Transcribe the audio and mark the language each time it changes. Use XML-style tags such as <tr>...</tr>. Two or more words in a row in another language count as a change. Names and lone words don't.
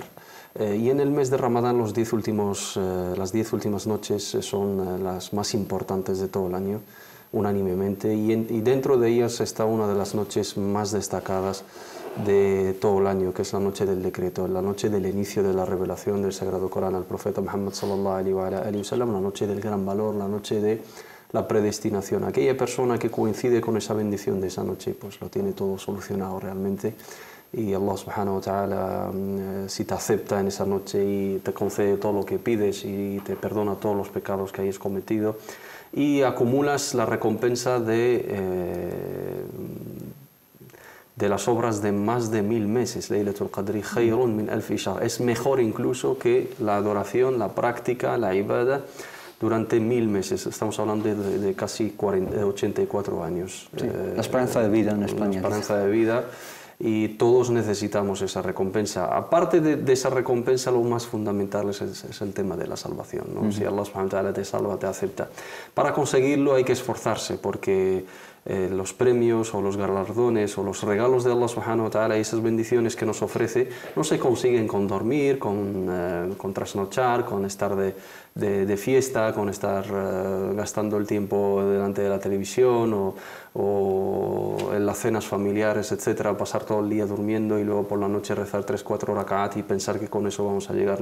<es>Y en el mes de Ramadán las 10 últimas noches son las más importantes de todo el año, unánimemente, y dentro de ellas está una de las noches más destacadas de todo el año, que es la noche del decreto, la noche del inicio de la revelación del Sagrado Corán al profeta Muhammad</es> <ar>صلى الله عليه وسلم,</ar> <es>la noche del gran valor, la noche de la predestinación. Aquella persona que coincide con esa bendición de esa noche, pues lo tiene todo solucionado realmente, y</es> <ar>الله سبحانه وتعالى,</ar> <es>si te acepta en esa noche y te concede todo lo que pides y te perdona todos los pecados que hayas cometido, y acumulas la recompensa de las obras de más de 1000 meses.</es> <ar>ليلة القدر خير من ألف شهر.</ar> <es>Es mejor incluso que la adoración, la práctica, la ibada durante 1000 meses. Estamos hablando de casi 84 años. Sí, la esperanza de vida en España. La esperanza de vida, y todos necesitamos esa recompensa. Aparte de esa recompensa, lo más fundamental es el tema de la salvación, ¿no? Si</es> <ar>الله سبحانه وتعالى</ar> <es>te salva, te acepta. Para conseguirlo hay que esforzarse, porque los premios o los galardones o los regalos de</es> <ar>الله سبحانه وتعالى</ar> <es>y esas bendiciones que nos ofrece no se consiguen con dormir, con trasnochar, con estar de fiesta, con estar gastando el tiempo delante de la televisión o en las cenas familiares, etcétera, pasar todo el día durmiendo y luego por la noche rezar 3-4 rak'at y pensar que con eso vamos a llegar.</es>